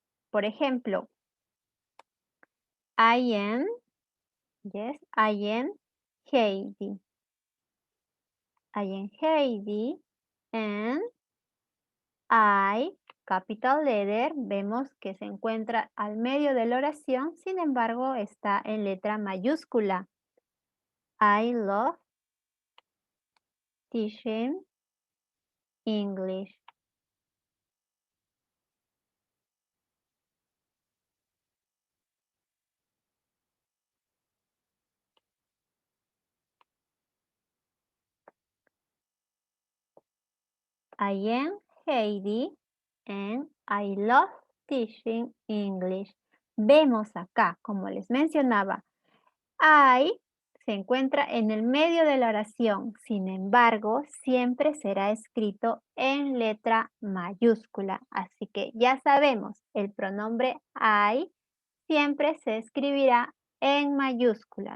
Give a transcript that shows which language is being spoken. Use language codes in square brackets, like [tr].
[es] Por ejemplo, [en] I am, yes, I am Heidi. I am Heidi and I, capital letter, [es] vemos que se encuentra al medio de la oración, sin embargo, está en letra mayúscula. [en] I love teaching English. I am Heidi and I love teaching English. [es] Vemos acá, como les mencionaba, I se encuentra en el medio de la oración. Sin embargo, siempre será escrito en letra mayúscula. Así que ya sabemos, el pronombre I siempre se escribirá en mayúscula.